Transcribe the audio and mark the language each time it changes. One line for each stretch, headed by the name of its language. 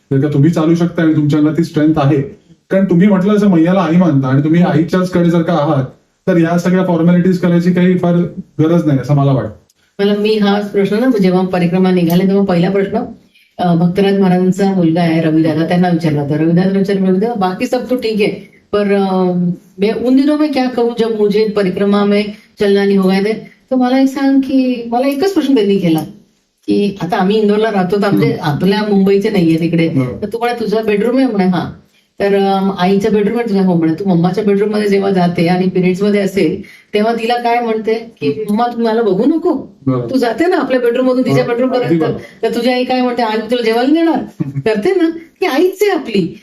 Marathi: जर का तुम्ही चालू शकता आणि तुमच्या अंगात ती स्ट्रेंथ आहे, कारण तुम्ही म्हटलं असं मैयाला आई मानता आणि तुम्ही आईच्याच कडे जर का आहात, तर या सगळ्या फॉर्मॅलिटीज करायची काही फार गरज नाही असं मला वाटतं. मी हा प्रश्न ना, जेव्हा परिक्रमा निघाले तेव्हा पहिला प्रश्न भक्तराज महाराजांचा मुलगा आहे रविदादा, त्यांना विचारला होता. रविदादा विचारलं,
Hindi: बाकी सब तो ठीक है, पर मैं उन दिनों में क्या कहूँ जब मुझे परिक्रमा में चलना नहीं होगा.
Marathi: तर मला एक सांग की मला एकच प्रश्न त्यांनी केला की आता आम्ही इंदोरला राहतो, तर आपल्या मुंबईचे नाहीये तिकडे, तर तू म्हणे तुझा बेडरूम आहे म्हणे. हा, तर आईचा बेडरूम आहे तुझ्या. हो म्हणे. तू मम्माच्या बेडरूम मध्ये जेव्हा जाते आणि पिरियड्स मध्ये असेल तेव्हा तिला काय म्हणते की मम्मा तू मला बघू नको, तू जाते ना आपल्या बेडरूम मधून तिच्या बेडरूम पर्यंत, तर तुझी आई काय म्हणते, आज तुला जेवायला देणार करते ना, की आईच आहे आपली.